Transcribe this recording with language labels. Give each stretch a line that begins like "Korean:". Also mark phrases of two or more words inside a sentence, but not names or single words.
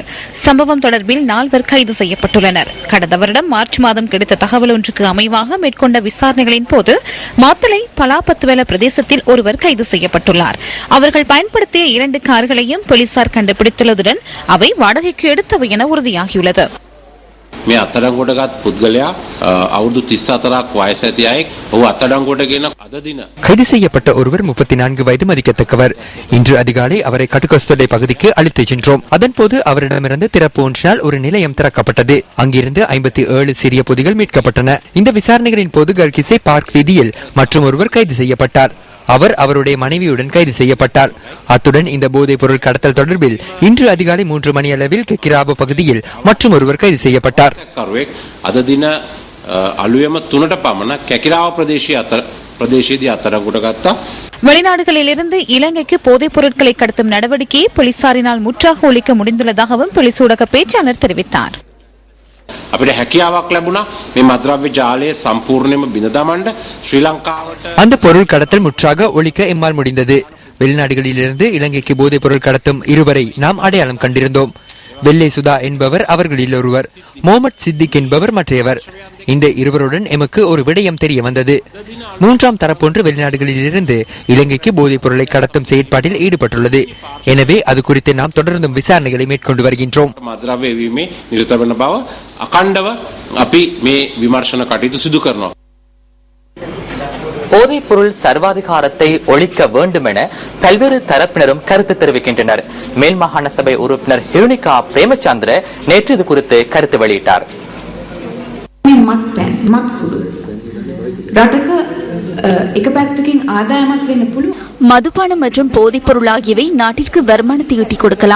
Tamil: சம்பவம் தொடர்பில் 4 கைது செய்யப்பட்டுள்ளனர். கடந்த வருடம் மார்ச் மாதம் கிடைத்த தகவல் ஒன்றுக்கு அமைவாக மேற்கொண்ட விசாரணைகளின் போது மாத்தளை பலாபத்துவெல பிரதேசத்தில் ஒருவர் கைது செய்யப்பட்டுள்ளார். அவர்கள் பயன்படுத்திய 2 கார்களையும் போலீசார் கண்டுபிடித்துள்ளதுடன் அவை வாடகைக்கு எடுத்தவை என உறுதியாகியுள்ளது.
Sinhala: මේ අත්අඩංගුවට පුද්ගලයා අවුරුදු 34ක් වයස ඇති අයෙක් ඔහු අත්අඩංගුවට ගෙන අද දින
Tamil: கைது செய்யப்பட்ட ஒருவர் 34 வயது மதிக்கத்தக்கவர். இன்று அதிகாலை அவரை கட்டுகஸ்தோட்டை பகுதிக்கு அழைத்துச் சென்றோம். அதன்போது அவரிடமிருந்து திறப்பு ஒன்றினால் ஒரு நிலையம் திறக்கப்பட்டது. அங்கிருந்து 57 சிறிய பொதிகள் மீட்கப்பட்டன. இந்த விசாரணைகளின் போது கல்கிசை பார்க் வீதியில் மற்றும் ஒருவர் கைது செய்யப்பட்டார். அவர் அவருடைய மனைவியுடன் கைது செய்யப்பட்டார். அத்துடன் இந்த போதைப் பொருள் கடத்தல் தொடர்பில் இன்று அதிகாலை 3 மணி அளவில் கெக்கிராபு பகுதியில் மற்றும் ஒருவர் கைது செய்யப்பட்டார்.
Sinhala: අද දින අලුයම 3ට පමණ කැකිරාව ප්‍රදේශයේදී අත්අඩංගුවට ගත්තා.
Tamil: வெளிநாடுகளிலிருந்து இலங்கைக்கு போதைப் பொருட்களை கடத்தும் நடவடிக்கையை போலீசாரினால் முற்றாக ஒழிக்க முடிந்துள்ளதாகவும் போலீஸ் ஊடக பேச்சாளர் தெரிவித்தார்.
Sinhala: අපිට හැකියාවක් ලැබුණා මේ මද්‍රව්‍ය ජාලය සම්පූර්ණයෙන්ම බිඳ දමන්න ශ්‍රී ලංකාවට.
Tamil: அந்த பொருள் கடத்தல் முற்றாக ஒழிக்க எம்மால் முடிந்தது. வெளிநாடுகளிலிருந்து இலங்கைக்கு போதைப் பொருள் கடத்தும் இருவரை நாம் அடையாளம் கண்டிருந்தோம். வெள்ளை சுதா என்பவர் அவர்களில் ஒருவர், முகமது சித்திக் என்பவர் மற்றையவர். இந்த இருவருடன் எமக்கு ஒரு விடயம் தெரிய வந்தது. 3ஆம் தரப்பொன்று வெளிநாடுகளிலிருந்து இலங்கைக்கு போதைப் பொருளை கடத்தும் செயற்பாட்டில் ஈடுபட்டுள்ளது. எனவே அது குறித்து நாம் தொடர்ந்தும் விசாரணைகளை மேற்கொண்டு வருகின்றோம்.
Sinhala: මද්‍රව්‍ය වීමේ නිරත වන බව අකණ්ඩව අපි මේ විමර්ශන කටයුතු සිදු කරනවා.
Tamil: போதைப் பொருள் சர்வாதிகாரத்தை ஒழிக்க வேண்டும் என பல்வேறு தரப்பினரும் கருத்து தெரிவிக்கின்றனர். மேல் மாகாண சபை உறுப்பினர் ஹிருணிகா பிரேமச்சந்திர நேற்று இது குறித்து கருத்து வெளியிட்டார். மதுபானம் மற்றும் போதைப் பொருள் ஆகியவை நாட்டிற்கு வருமானத்தை ஈட்டிக் கொடுக்கலாம்.